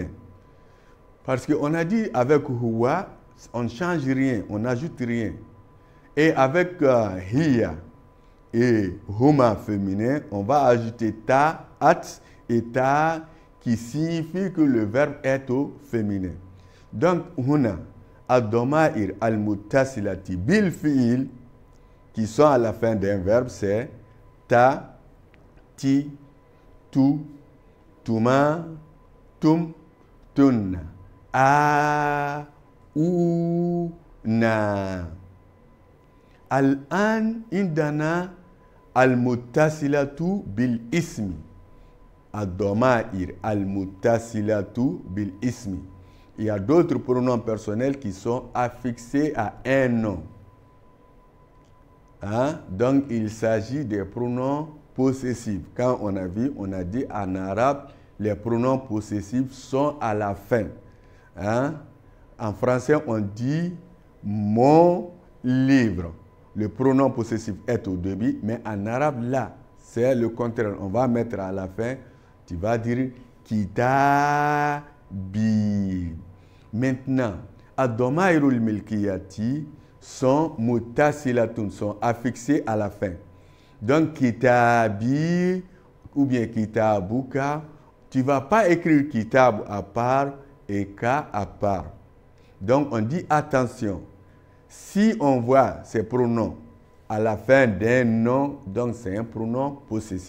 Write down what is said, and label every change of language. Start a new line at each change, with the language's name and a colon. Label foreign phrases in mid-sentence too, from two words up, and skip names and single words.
French: Parce qu'on a dit avec huwa, on ne change rien, on n'ajoute rien. Et avec hiya et huma féminin, on va ajouter ta, at et ta, qui signifie que le verbe est au féminin. Donc, huna,
Arabic: الضمائر المتصلة بالفعل,
French: qui sont à la fin d'un verbe, c'est ta, ti, tu,
Arabic: تما، تم، تن، ا، و، نا. الآن عندنا المتصلة بالاسم. الضمائر المتصلة بالاسم.
French: Il y a d'autres pronoms personnels qui sont affixés à un nom. Hein? Donc, il s'agit des pronoms possessifs. Quand on a vu, on a dit en arabe, les pronoms possessifs sont à la fin. Hein? En français, on dit mon livre. Le pronom possessif est au début, mais en arabe, là, c'est le contraire. On va mettre à la fin, tu vas dire kitabi. Maintenant,
Arabic: ad-damairul milkiyati
French: sont mutasilatun, sont affixés à la fin. Donc, kitabi ou bien kitabuka, tu ne vas pas écrire kitab à part et ka à part. Donc, on dit attention. Si on voit ces pronoms à la fin d'un nom, donc c'est un pronom possessif.